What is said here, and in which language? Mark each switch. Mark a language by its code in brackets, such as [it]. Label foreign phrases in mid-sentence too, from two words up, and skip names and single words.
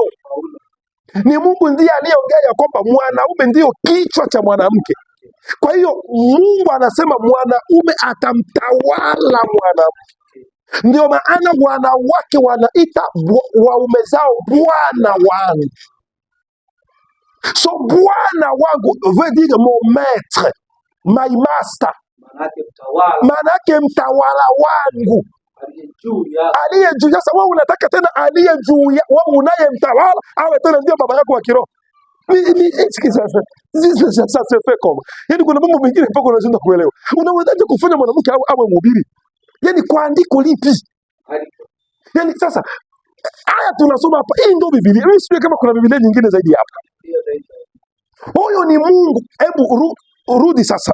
[sw] Ni Mungu ndiye aliyeongea ya kwamba mwanaume ndio kichwa cha mwanamke. Kwa hiyo Mungu anasema mwanaume atamtawala mwanamke. Ndio maana wanawake wanaita waume zao bwana wangu. [fr] So [sw] Bwana wangu [fr] veut dire mon maître, [en] my master, [sw] manake mtawala wangu aliye juu. Sasa wewe unataka tena aliye juu, wewe unaye mtawala awe tena ndio baba yako wa kiroho? [fr] Ça se fait comme. [sw] Yaani kuna mambo mengine mpaka unashindwa kuelewa. Unawezaje kufanya mwanamke awe mhubiri? Yaani kwa andiko lipi? Yaani sasa haya tunasoma hapa, hii ndio Biblia. Mimi sijui kama kuna Biblia nyingine zaidi hapa. Huyo ni Mungu. Hebu rudi sasa.